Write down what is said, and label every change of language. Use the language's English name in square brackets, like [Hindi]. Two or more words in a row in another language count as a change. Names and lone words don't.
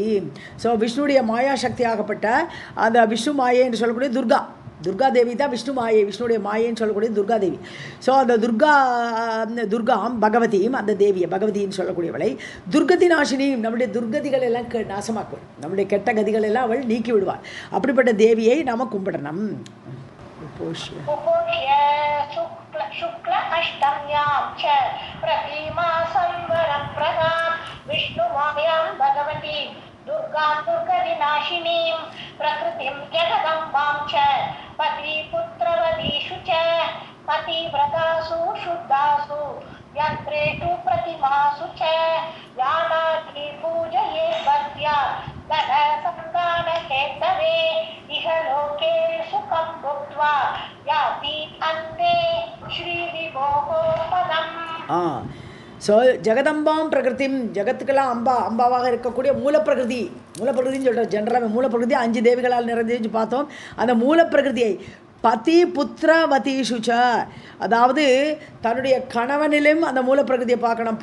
[Tamil] ஸோ விஷ்ணுடைய மாயா சக்தியாகப்பட்ட அந்த விஷ்ணு மாயை என்று சொல்லக்கூடிய துர்கா தேவி தான் விஷ்ணு மாயை, விஷ்ணுடைய மாயைன்னு சொல்லக்கூடிய துர்கா தேவி. ஸோ அந்த துர்காம் பகவதியும் அந்த தேவியை பகவதின்னு சொல்லக்கூடியவளை துர்கதி நாசினியும் நம்முடைய துர்கதிகள் எல்லாம் நாசமாக்குவாள், நம்முடைய கெட்ட கதிகள் எல்லாம் அவள் நீக்கி விடுவாள். அப்படிப்பட்ட தேவியை நாம் கும்பிடணும். [Sanskrit] शुक्ल अष्टम्यां च प्रतिमासं वरप्रदां विष्णुमायां भगवती दुर्गां दुर्गविनाशिनीं प्रकृतिं जगदम्बां च पतिपुत्रवधीषु च पतिव्रतासु शुद्धासु यन्त्रेषु प्रतिमासु च यानाति पूजये भक्त्या धनसन्तानहेतवे इह लोके सुखं भुक्त्वा याति अन्ते श्रीविभोः पदम्. [Tamil] ஸோ [Sanskrit] जगदम्बाम् प्रकृतिम्, [Tamil] ஜகத்துக்கெல்லாம் அம்பாவாக இருக்கக்கூடிய மூலப்பிரகிருதின்னு சொல்கிறோம். ஜென்ரலாக மூலப்பிரகிருதி 5 தேவிகளால் நிறைஞ்சு பார்த்தோம். அந்த மூலப்பிரகிருதியை [Sanskrit] पति पुत्रवधीषुच्च, [Tamil] அதாவது தன்னுடைய கணவனிலும் அந்த மூலப்பிரகிருதியை பார்க்கணும்.